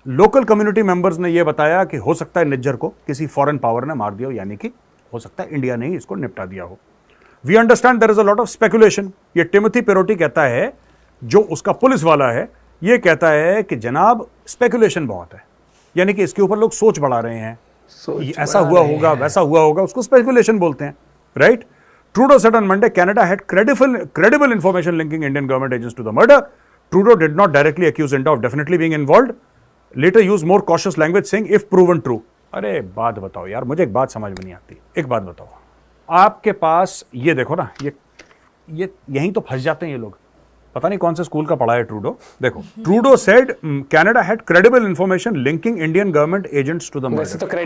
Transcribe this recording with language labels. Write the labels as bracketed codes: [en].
[hi] Local community members ने यह बताया कि हो सकता है निज्जर को किसी फॉरेन पावर ने मार दिया हो, यानी कि हो सकता है इंडिया ने ही इसको निपटा दिया हो। [en] We understand there is a lot of speculation. [hi] ये टिमोथी पेरोटी कहता है, जो उसका पुलिस वाला है, ये कहता है कि जनाब स्पेकुलेशन बहुत है, यानी कि इसके ऊपर लोग सोच बढ़ा रहे हैं, ऐसा हुआ होगा, वैसा हुआ होगा, उसको स्पेकुलेशन बोलते हैं, right? [en] Trudeau said on Monday Canada had credible information linking Indian government agents to the murder. Trudeau did not directly accuse India of definitely being involved. Later used more cautious language saying if proven true. [hi] अरे बात बताओ यार, मुझे एक बात समझ में नहीं आती। एक बात बताओ, आपके पास ये देखो ना, ये यहीं तो फंस जाते हैं ये लोग। पता नहीं कौन से स्कूल का पढ़ा है ट्रूडो। देखो, [en] Trudeau said Canada had credible information linking Indian government agents to the murder.